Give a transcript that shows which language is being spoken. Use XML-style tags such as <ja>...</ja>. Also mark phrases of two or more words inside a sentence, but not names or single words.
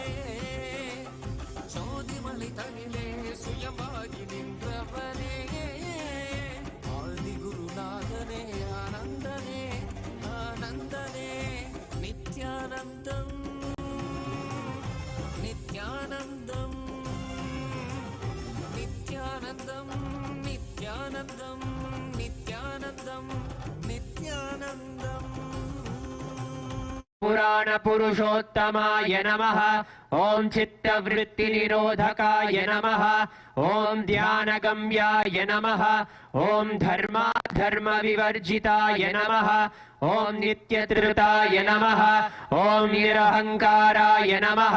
<ta>ஜோதிமலை தனிலே சுயம்பாகி நின்றவனே, ஆதி குருநாதனே ஆனந்தனே, ஆனந்தனே, நித்யானந்தம் நித்யானந்தம் நித்யானந்தம் நித்யானந்தம் நித்யானந்தம் நித்யானந்தம்.</ta> <sa>पुराण पुरुषोत्तमाय नमः. ओम चित्तवृत्ति निरोधकाय नमः. ओम ध्यानगम्याय नमः. ओम धर्म विवर्जिताय नमः. ओम नित्यतृताय नमः. ओम निरहंकाराय नमः.</sa>